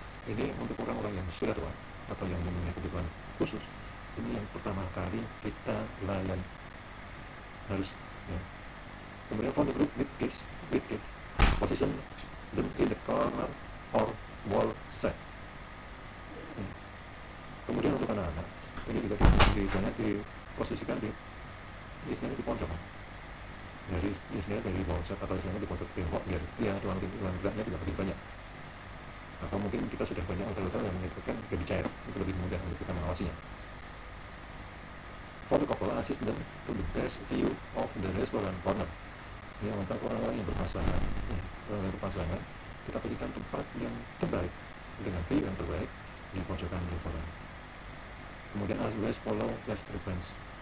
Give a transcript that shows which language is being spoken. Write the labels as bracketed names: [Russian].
[Indonesian] Ini untuk orang-orang yang sudah tua atau yang mempunyai kebutuhan khusus. Ini yang pertama kali kita layan harus. Ya. Kemudian [English] for the group with kids, position them in the corner or wall set. [Indonesian] Kemudian untuk anak-anak, ini juga diposisikan di pojok. Jadi istilahnya dari wall set atau istilahnya di pojok tembok biar ya ruang geraknya tidak lebih banyak. Atau mungkin kita sudah banyak hotel-hotel yang menyebutkan lebih cair, itu lebih mudah untuk kita mengawasinya. [English] For the couple, assist them to the best view of the restaurant corner. [Indonesian] Ya, untuk orang-orang yang berpasangan, kita berikan tempat yang terbaik dengan view yang terbaik di pojokan restoran. Kemudian [English] always follow guest preference.